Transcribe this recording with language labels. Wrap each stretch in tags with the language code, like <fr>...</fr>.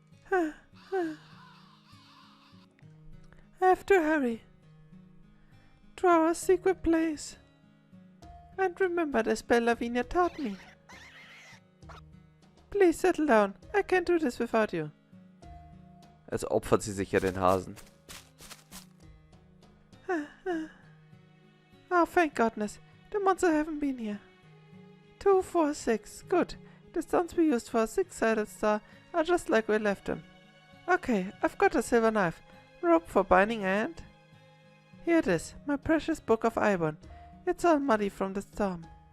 <en>I have to hurry to our secret place and remember the spell Lavinia taught me. Please settle down. I can't do this without you.</en> <de>Als opfert sie sich ja den Hasen.</de> <en>Oh, thank goodness. The monsters haven't been here. 2, 4, 6. Good. The stones we used for a 6-sided star are just like we left them. Okay, I've got a silver knife. Rope for binding and... Here it is, my precious book of Ibon. It's all muddy from the storm.</en>